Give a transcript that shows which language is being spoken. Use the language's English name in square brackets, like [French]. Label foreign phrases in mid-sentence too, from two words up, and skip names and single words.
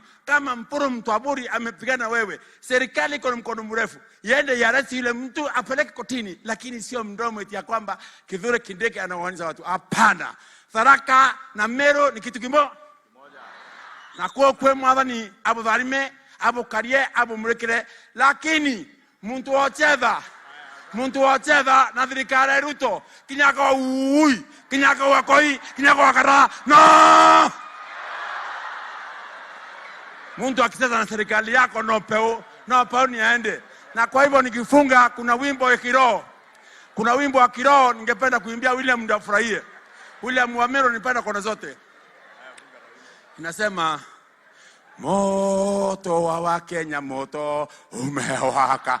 [Swahili] Kama Mporo Mtwabori amepigana wewe, serikali iko na mkono mrefu, yende yaresi yule mtu apeleke kotini, lakini sio mdomo eti ya kwamba Kithure Kindiki anawaaniza watu. Hapana. Tharaka na Meru ni kitu kimoja. [Meru] Na kwa mwadhani abo Tharime, abo Karie, abo Murekere, lakini muntu wa chedha na thirikari ya Ruto kinyaka wa ui, kinyaka wa koi, kinyaka wa kara. [English] No! [Swahili] Muntu akicheza na serikali yako NOPEU ni aende. Na kwa hivyo nikifunga, kuna wimbo wa kiroho. Kuna wimbo wa kiroho ningependa kuimbia William ndio afurahie. William wa Meru nipenda kona zote. Inasema moto wa Kenya, moto umewaka.